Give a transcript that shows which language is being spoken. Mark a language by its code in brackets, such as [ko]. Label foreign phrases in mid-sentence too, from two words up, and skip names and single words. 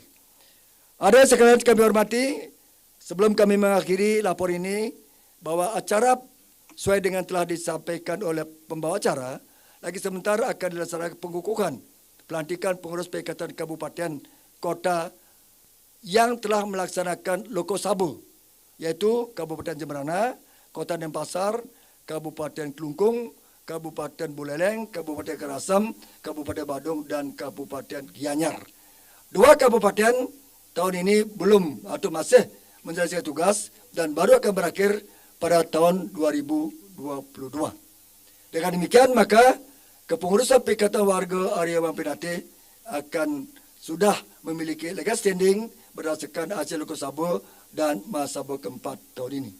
[id] Ada sekalian kami hormati, sebelum kami mengakhiri lapor ini, bahwa acara sesuai dengan telah disampaikan oleh pembawa acara, lagi sebentar akan dilaksanakan pengukuhan pelantikan pengurus Perikatan Kabupaten Kota yang telah melaksanakan Loko Sabo, yaitu Kabupaten Jemberana, Kota Denpasar, Kabupaten Kelungkung, Kabupaten Buleleng, Kabupaten Karangasem, Kabupaten Badung, dan Kabupaten Gianyar. Dua kabupaten tahun ini belum atau masih menyelesaikan tugas dan baru akan berakhir pada tahun 2022. Dengan demikian maka kepengurusan Perikatan Warga Ariawan Pinate akan sudah memiliki [en] legal standing [id] berdasarkan hasil Loko Sabo dan Mahasabo keempat tahun ini.